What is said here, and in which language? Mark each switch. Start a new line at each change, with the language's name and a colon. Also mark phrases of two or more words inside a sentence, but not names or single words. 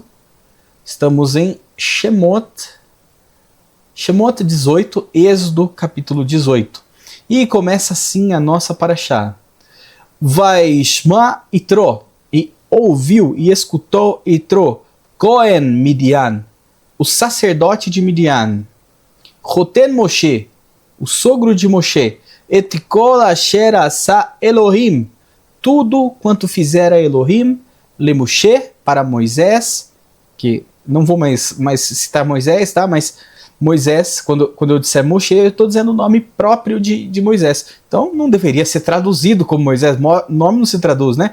Portuguese: Estamos em Shemot 18, Êxodo capítulo 18. E começa assim a nossa parashá.
Hebrew: וישמע יתרו,
Portuguese: e ouviu e escutou Yitro,
Hebrew: כהן מדין,
Portuguese: o sacerdote de Midian,
Hebrew: חותן משה,
Portuguese: o sogro de Moshe,
Hebrew: את כל אשר עשה אלוהים,
Portuguese: tudo quanto fizera Elohim,
Hebrew: למשה,
Portuguese: para Moisés, que não vou mais citar Moisés, tá? Mas Moisés, quando eu disser Moshe, eu estou dizendo o nome próprio de Moisés. Então não deveria ser traduzido como Moisés, nome não se traduz, né?